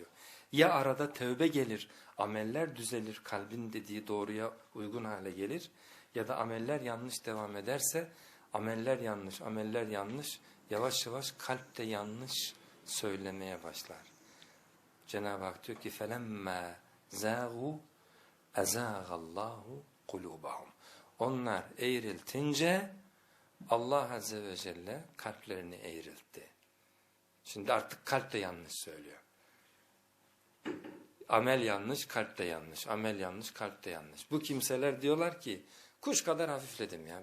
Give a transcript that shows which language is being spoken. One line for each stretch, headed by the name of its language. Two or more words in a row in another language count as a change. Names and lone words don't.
Turkish: Ya arada tövbe gelir, ameller düzelir, kalbin dediği doğruya uygun hale gelir. Ya da ameller yanlış devam ederse, ameller yanlış, ameller yanlış, yavaş yavaş kalp de yanlış söylemeye başlar. Cenab-ı Hak diyor ki
Arabic: فَلَمَّا زَاغُوا اَزَاغَ اللّٰهُ قُلُوبَهُمْ.
Turkish: Onlar eğriltince Allah Azze ve Celle kalplerini eğriltti. Şimdi artık kalp de yanlış söylüyor. Amel yanlış, kalp de yanlış. Amel yanlış, kalp de yanlış. Bu kimseler diyorlar ki kuş kadar hafifledim ya.